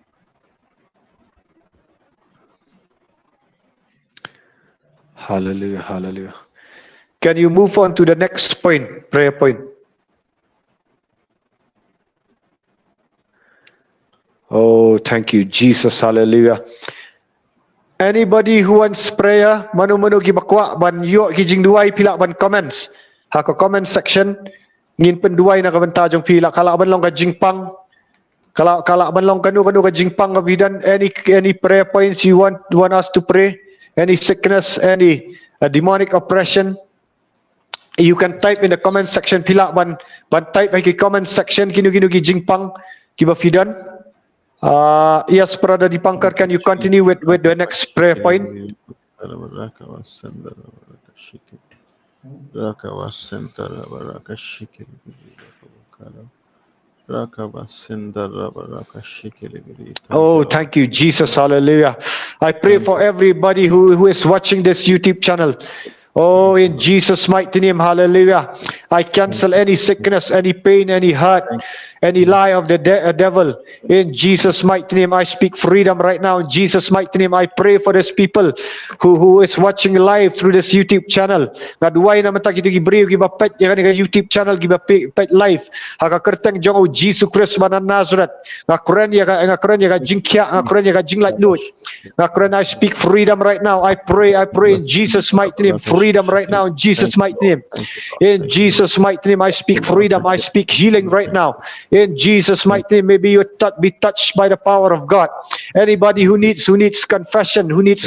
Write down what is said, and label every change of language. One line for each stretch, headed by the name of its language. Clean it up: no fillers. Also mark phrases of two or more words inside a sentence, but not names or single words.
English: Hallelujah. Hallelujah. Can you move on to the next point, prayer point? Oh, thank you, Jesus. Hallelujah. Anybody who wants prayer,
Khasi: manu-manu gibakwa ban yo kijing duai pila ban comments. Haka
English: comment section
Khasi: ngin penduai na kabanta jong pila kala ban long ka jingpang. Kala ban long kanu ka jingpang kabidan any prayer points you want us to pray, any sickness, any demonic oppression, you can type in the comment section pila ban type ay comment section kinu ki jingpang kiba fidan.
English: Yes, Brother Dipankar, Thank you, can you continue Jesus. with the next prayer point? Raka wasandara baraka shikili. Raka wasandara baraka shikili. Raka wasandara baraka shikili. Thank you, Oh, Lord. thank you, Thank you, Jesus. Lord. Hallelujah. I pray Thank for you. everybody who is watching this YouTube channel. Oh, Thank you, in Lord. Jesus' mighty name, hallelujah. I Thank cancel you. any sickness, any pain, any hurt, Thank any you. lie of the devil. In Jesus' mighty name, I speak freedom right now. In Jesus' mighty name, I pray for these people who is watching live through this YouTube channel.
Khasi: Ngaduay naman ta kita gibriyo gibapet ya kanila YouTube channel gibapet live. Haka kerteng jong o Jesus Christ manan Nazareth. Ngakren ya ka jingkya, ngakren ya ka jinglat lut.
English: Ngakren I speak freedom right now. I pray in Jesus' mighty name. Freedom right now in Thank Jesus' you, mighty Lord. name. Thank you, Lord. In Thank you, Lord. Jesus' mighty name, I Thank speak you, Lord. freedom. Thank I you. speak healing Thank right you. now. In Jesus' Thank mighty name, maybe you be touched by the power of God. Anybody who needs confession, who needs